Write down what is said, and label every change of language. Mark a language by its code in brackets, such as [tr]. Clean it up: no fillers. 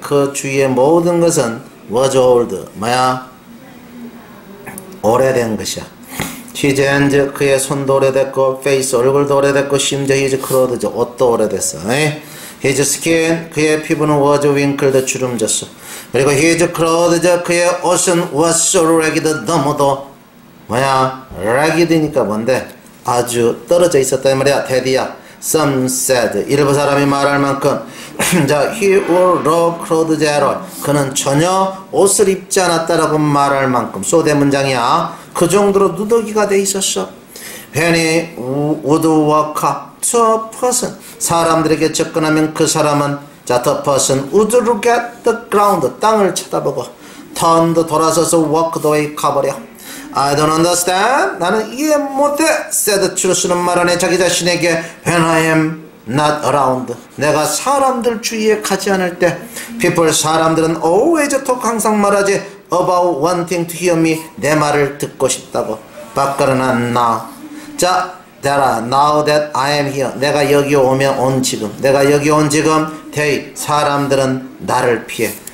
[ko] 그 주위의 모든 것은 [en] was old. [ko] 뭐야? 오래된 것이야. [en] his hands. [ko] 그의 손도 오래됐고 face. 얼굴도 오래됐고 심지어 [en] his clothes. [ko] 옷도 오래됐어. [en] his skin. [ko] 그의 피부는 [en] was wrinkled. [ko] 주름졌어. [en] 그리고 his clothes. [ko] 그의 옷은 [en] was so ragged. [ko] 너무도 뭐야? ragged니까 뭔데? 아주 떨어져 있었다 이 말이야. [en] 대디야. Some said. [ko] 일부 사람이 말할 만큼 자, [en] he wore no clothes at all. [ko] 그는 전혀 옷을 입지 않았다라고 말할 만큼 소대 문장이야. 그 정도로 누더기가 돼 있었어. [en] When he would walk up to a person. [ko] 사람들에게 접근하면 그 사람은 자, [en] the person would look at the ground. [ko] 땅을 쳐다보고 [en] turned. [ko] 돌아서서 [en] walked away. [ko] 가버려. [en] I don't understand. [ko] 나는 이해 못해. [en] said 추루스는 [ko] 말하네 자기 자신에게 [en] when I am not around. [ko] 내가 사람들 주위에 가지 않을 때 people 사람들은 [en] always talk [ko] 항상 말하지 [en] about wanting to hear me [ko] 내 말을 듣고 싶다고. 밖으로는 나. 자, [en] now that I am here. [ko] 내가 여기 오면 온 지금. 내가 여기 온 지금 they 사람들은 나를 피해.